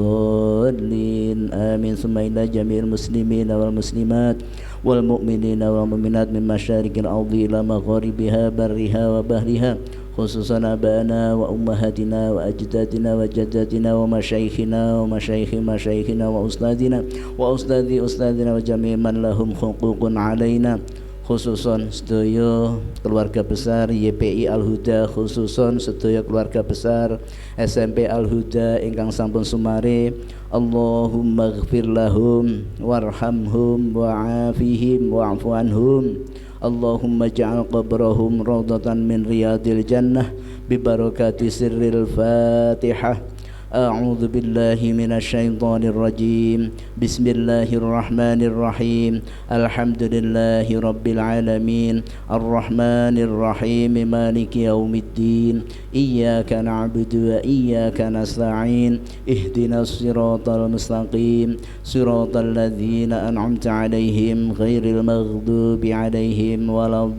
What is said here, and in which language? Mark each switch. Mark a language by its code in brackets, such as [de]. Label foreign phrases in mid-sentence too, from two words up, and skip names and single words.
[ar] الضالين آمين ثم إلى جميع المسلمين والمسلمات والمؤمنين والمؤمنات من مشارق الأرض إلى مغاربها برها وبحرها خصوصا آبائنا وأمهاتنا وأجدادنا وجداتنا ومشايخنا ومشايخ مشايخنا وأستاذنا وأستاذ أستاذنا وجميع من لهم حقوق علينا [jv] khususon sedaya keluarga besar YPI Al-Huda, khususon sedaya keluarga besar SMP Al-Huda ingkang sampun sumare. [ar] اللهم اغفر لهم وارحمهم وعافهم واعف عنهم. اللهم اجعل قبرهم روضة من رياض الجنة ببركة سر الفاتحة. أعوذ بالله من الشيطان الرجيم بسم الله الرحمن الرحيم الحمد لله رب العالمين الرحمن الرحيم مالك يوم الدين إياك نعبد وإياك نستعين اهدنا الصراط المستقيم صراط الذين أنعمت عليهم غير المغضوب عليهم ولا